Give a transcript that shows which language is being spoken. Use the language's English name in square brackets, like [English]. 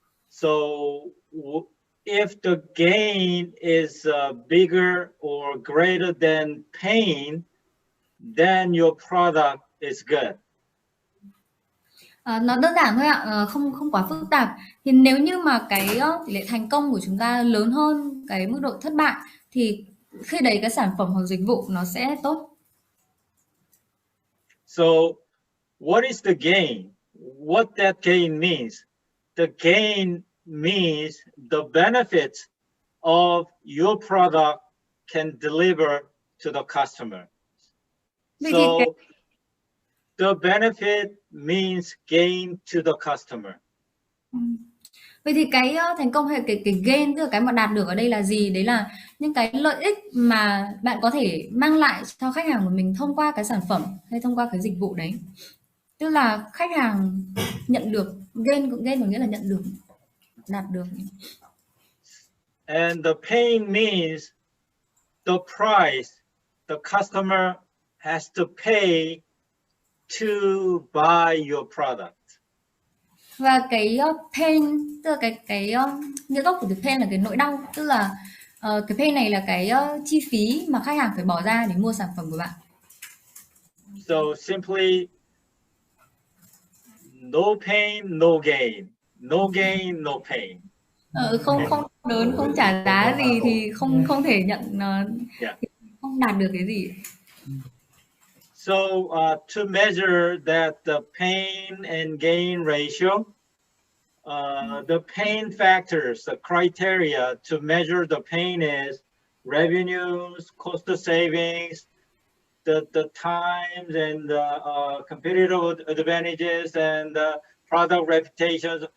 [English] So if the gain is bigger or greater than pain, then your product is good. [Vietnamese] Nó đơn giản thôi ạ, không quá phức tạp. Thì nếu như mà cái tỷ lệ thành công của chúng ta lớn hơn cái mức độ thất bại, thì khi đấy cái sản phẩm hoặc dịch vụ nó sẽ tốt. [English] So what is the gain? What that gain means? The gain means the benefits of your product can deliver to the customer. So the benefit means gain to the customer. [Vietnamese] Vậy thì cái thành công hay cái gain, tức là cái mà đạt được ở đây là gì? Đấy là những cái lợi ích mà bạn có thể mang lại cho khách hàng của mình thông qua cái sản phẩm hay thông qua cái dịch vụ đấy. Tức là khách hàng nhận được, gain có nghĩa là nhận được, đạt được. [English] And the pain means the price the customer has to pay to buy your product. [Vietnamese] Và cái pain, tức là cái nghĩa gốc của từ pain là cái nỗi đau, tức là cái pain này là cái chi phí mà khách hàng phải bỏ ra để mua sản phẩm của bạn. [English] So simply, no pain, no gain. No gain, no pain. [Vietnamese] Không lớn, không trả giá gì thì không thể nhận, không đạt được cái gì. [English] So to measure that the pain and gain ratio, the pain factors, the criteria to measure the pain is revenues, cost of savings, the times and competitive advantages and product reputations.